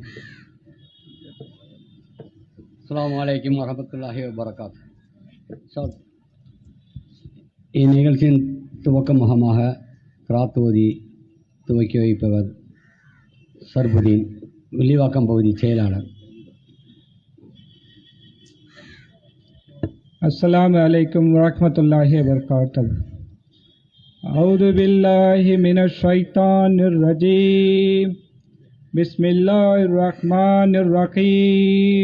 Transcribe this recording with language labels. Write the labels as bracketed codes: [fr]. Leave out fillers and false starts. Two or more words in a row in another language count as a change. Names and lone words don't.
[ar] السلام عليكم ورحمة الله وبركاته. [ta] இந்நிகழ்ச்சியின் துவக்க முகமாக கிராத்தோதி துவக்கி வைப்பவர் சர்புதீன், வில்லிவாக்கம் பகுதி செயலாளர். [ar] السلام عليكم ورحمة الله وبركاته. أعوذ بالله من الشيطان الرجيم. بسم الله الرحمن الرحيم.